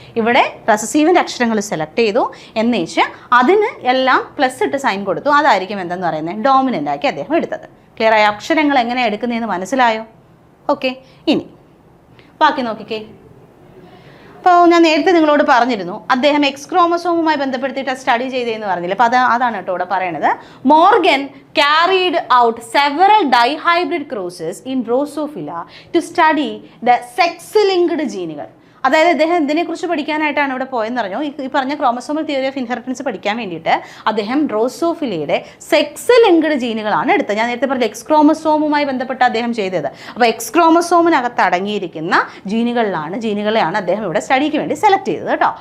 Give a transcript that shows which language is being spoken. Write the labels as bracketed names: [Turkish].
[Malayalam] ഇവിടെ റെസസീവിൻ്റെ അക്ഷരങ്ങൾ സെലക്ട് ചെയ്തു, എന്നേച്ച് അതിന് എല്ലാം പ്ലസ് ഇട്ട് സൈൻ കൊടുത്തു. അതായിരിക്കും എന്തെന്ന് പറയുന്നത് ഡോമിനൻ്റ് ആക്കി അദ്ദേഹം എടുത്തത്. ക്ലിയർ ആയോ? അക്ഷരങ്ങൾ എങ്ങനെ എടുക്കുന്നതെന്ന് മനസ്സിലായോ? ഓക്കെ, ഇനി ബാക്കി നോക്കിക്കേ. അപ്പോൾ ഞാൻ നേരത്തെ നിങ്ങളോട് പറഞ്ഞിരുന്നു അദ്ദേഹം എക്സ് ക്രോമസോമുമായി ബന്ധപ്പെടുത്തിയിട്ട് സ്റ്റഡി ചെയ്തതെന്ന് പറഞ്ഞില്ല. അപ്പോൾ അതാണ് കേട്ടോ ഇവിടെ പറയണത്. [English] Morgan carried out several dihybrid crosses in Drosophila to study the sex-linked ജീനുകൾ. [Malayalam] അതായത് അദ്ദേഹം ഇതിനെക്കുറിച്ച് പഠിക്കാനായിട്ടാണ് ഇവിടെ പോയെന്ന് പറഞ്ഞു. ഈ പറഞ്ഞ ക്രോമസോമൽ തിയറി ഓഫ് ഇൻഹെറിറ്റൻസ് പഠിക്കാൻ വേണ്ടിയിട്ട് അദ്ദേഹം ഡ്രോസോഫിലയുടെ സെക്സ് ലിങ്ക്ഡ് ജീനുകളാണ് എടുത്തത്. ഞാൻ നേരത്തെ പറഞ്ഞ എക്സ് ക്രോമസോമുമായി ബന്ധപ്പെട്ട് അദ്ദേഹം ചെയ്തത്. അപ്പോൾ എക്സ് ക്രോമസോമിനകത്ത് അടങ്ങിയിരിക്കുന്ന ജീനുകളെയാണ് അദ്ദേഹം ഇവിടെ സ്റ്റഡിക്ക് വേണ്ടി സെലക്ട് ചെയ്തത് കേട്ടോ.